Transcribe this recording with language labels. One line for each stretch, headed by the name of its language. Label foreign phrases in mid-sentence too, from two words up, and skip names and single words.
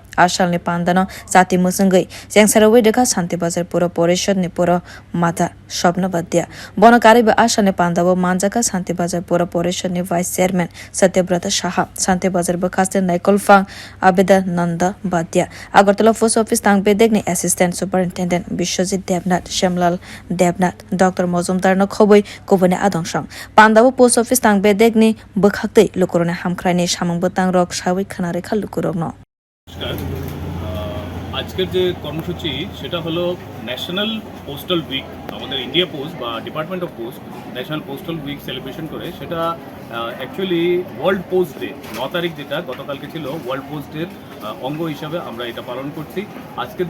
Kok Borok: Ni pandano sati musungai jengsarawai deka shantir bazar puru paishad ni puru mata Swapna Vaidya bonakari ba ni pandavo manjaka shantir bazar puru paishad ni
English: vice chairman
Kok Borok: saha shantir bazar bwkhasteo naikol-phang abeda nanda Vaidya Agartala post office tang bedekni
English: assistant superintendent
Kok Borok: Biswajit Devnath Shamlal Devnath Dr. Mozumdar no khobwi kubune adongsang pandavo
English: post office
Kok Borok: tang bedekni bwkhasteo lukuroni hamkwraini samung butang rwksai khanare khal kuchuk
Bangla: আজকের যে কর্মসূচি সেটা হলো ন্যাশনাল পোস্টাল উইক আমাদের ইন্ডিয়া পোস্ট বা ডিপার্টমেন্ট অফ পোস্ট ন্যাশনাল পোস্টাল উইক সেলিব্রেশন করে সেটা অ্যাকচুয়ালি ওয়ার্ল্ড পোস্ট ডে 9 তারিখ যেটা গতকালকে ছিল ওয়ার্ল্ড পোস্ট ডের অঙ্গ হিসাবে আমরা এটা পালন করছি আজকের